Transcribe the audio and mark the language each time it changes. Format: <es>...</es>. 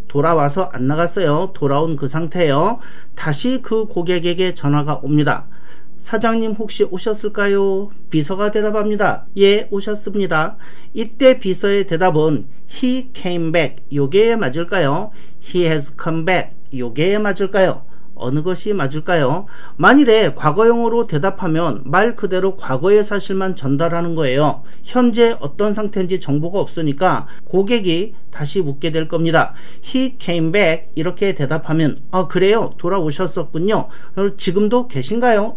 <ko>돌아와서 안 나갔어요. 돌아온 그 상태예요. 다시 그 고객에게 전화가 옵니다. 사장님 혹시 오셨을까요? 비서가 대답합니다. 예, 오셨습니다. 이때 비서의 대답은</ko> <en>He came back,</en> <ko>요게 맞을까요?</ko> <en>He has come back,</en> <ko>요게 맞을까요? 어느 것이 맞을까요? 만일에 과거형으로 대답하면 말 그대로 과거의 사실만 전달하는 거예요. 현재 어떤 상태인지 정보가 없으니까 고객이 다시 묻게 될 겁니다.</ko> <en>He came back</en> <ko>이렇게 대답하면 그래요, 돌아오셨었군요, 지금도 계신가요?</ko>